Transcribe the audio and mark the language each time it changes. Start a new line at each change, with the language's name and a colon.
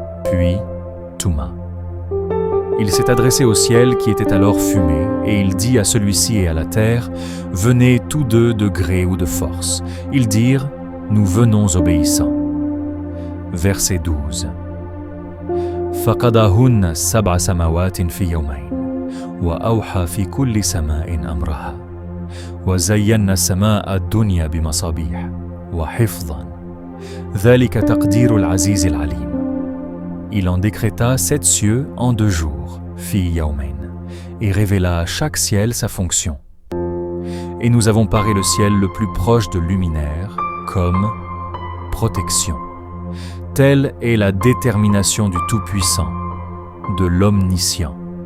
French: Puis, Touma. Il s'est adressé au ciel qui était alors fumé, et il dit à celui-ci et à la terre, « Venez tous deux de gré ou de force. » Ils dirent, « Nous venons obéissants. » Verset 12.
Arabic: فَقَضَاهُنَّ سَبْعَ سَمَاوَاتٍ فِي يَوْمَيْنِ وأوحى في كل سماء أمرها وزينا السماء الدنيا بمصابيح وحفظا ذلك تقدير العزيز العليم.
French: Il en décréta 7 cieux en 2 jours,
Arabic: fi yawmain,
French: et révéla à chaque ciel sa fonction. Et nous avons paré le ciel le plus proche de luminaire comme protection. Telle est la détermination du Tout-Puissant, de l'Omniscient.